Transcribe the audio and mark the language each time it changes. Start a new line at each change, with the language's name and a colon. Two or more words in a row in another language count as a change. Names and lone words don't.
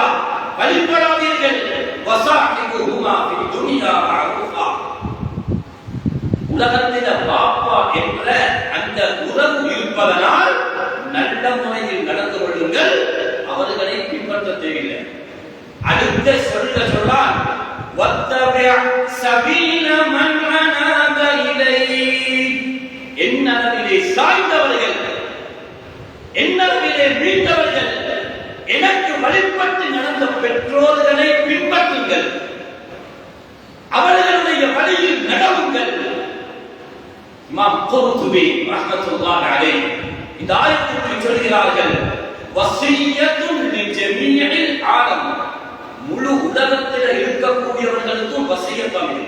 Arabic: வழிபடாதீர்கள். وصاحبهما في الدنيا معروفا.
Tamil: உலகத்தில பாப்பா என்ற அந்த உறவு இருப்பதனால் நல்ல முறையில் நடந்து கொள்ளுங்கள், அவர்களை பின்பற்ற தேவையில்லை. அடுத்த சொல்லால்
Arabic: وَاتَّبِعْ سَبِيلَ مَنْ أَنَابَ إِلَيْهِ.
Tamil: என்னளவிலே சாய்ந்தவர்கள், என்னளவிலே மீண்டவர்கள், எனக்கு வழிபட்டு நடந்த பெற்றோர்களை பின்பற்றுங்கள், அவர்களுடைய என்னுடைய வழியில் நடவுங்கள். இமாம் குர்துபி
Arabic: رحمة الله عليه
Tamil: இந்த ஆயத்துக்கு சொல்கிறார்கள்,
Arabic: وصية لجميع العالم,
Tamil: முழு உலகத்தில் இருக்கக்கூடியவர்களுக்கும் வசியத்தம் இது.